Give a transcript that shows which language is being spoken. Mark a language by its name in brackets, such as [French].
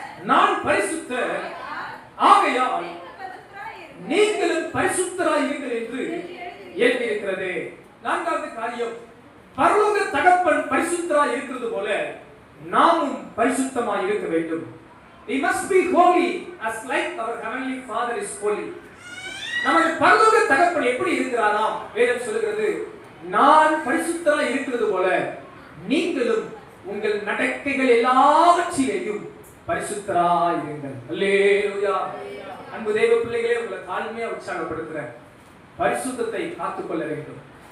[Tamil] நான் பரிசுத்தர், ஆகையால் நீங்களும் பரிசுத்தராய் இருங்கள் என்று எழுதியிருக்கிறது. நான்காவது காரியம், பரலோக தகப்பன் பரிசுத்தராய் இருக்கிறது போல நாமும் பரிசுத்தமாய் இருக்க வேண்டும். [English] We must be holy as like our heavenly Father is holy. [Tamil] நமது பரலோக தகப்பன் எப்படி இருக்கிறாராம்? வேதம் சொல்கிறது, நான் பரிசுத்தராய் இருக்கிறது போல நீங்களும் உங்கள் நடக்கைகள் எல்லாவற்றிலேயும் பரிசுத்தராய் இருங்கள். அல்லேலூயா. அன்பு தேவ பிள்ளைகளே, உங்களை தாழ்மையா உற்சாகப்படுத்துறேன். பரிசுத்தத்தை காத்துக்கொள்ள வேண்டும்.